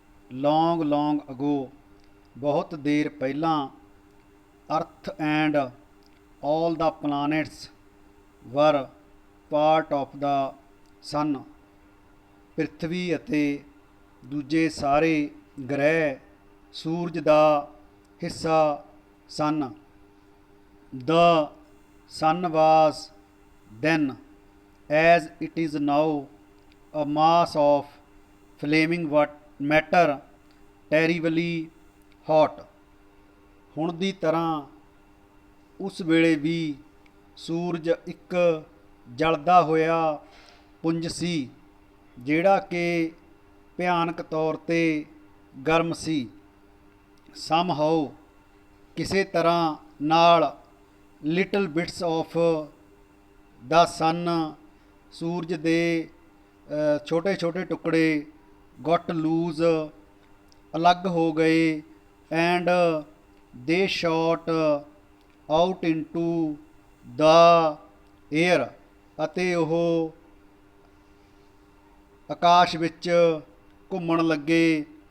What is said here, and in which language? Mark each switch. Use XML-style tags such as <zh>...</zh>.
<en>long ago,</en> <pa>ਬਹੁਤ ਦੇਰ ਪਹਿਲਾਂ,</pa> <en>earth and all the planets were part of the sun,</en> <pa>ਪ੍ਰਿਥਵੀ ਅਤੇ ਦੂਜੇ ਸਾਰੇ ਗ੍ਰਹਿ ਸੂਰਜ ਦਾ ਹਿੱਸਾ ਸਨ.</pa> <en>The sun was then, as it is now, a mass of flaming matter, terribly hot.</en> <pa>ਹੁਣ ਦੀ ਤਰ੍ਹਾਂ ਉਸ ਵੇਲੇ ਵੀ ਸੂਰਜ ਇੱਕ ਜਲਦਾ ਹੋਇਆ ਪੁੰਜ ਸੀ ਜਿਹੜਾ ਕਿ ਭਿਆਨਕ ਤੌਰ 'ਤੇ ਗਰਮ ਸੀ.</pa> <en>somehow,</en> <pa>ਕਿਸੇ ਤਰ੍ਹਾਂ ਨਾਲ,</pa> <en>little bits of the sun,</en> <pa>ਸੂਰਜ ਦੇ ਛੋਟੇ ਛੋਟੇ ਟੁਕੜੇ,</pa> <en>got loose,</en> <pa>ਅਲੱਗ ਹੋ ਗਏ,</pa> <en>and they shot out into the air,</en> <pa>ਅਤੇ ਉਹ ਆਕਾਸ਼ ਵਿੱਚ ਘੁੰਮਣ ਲੱਗੇ.</pa>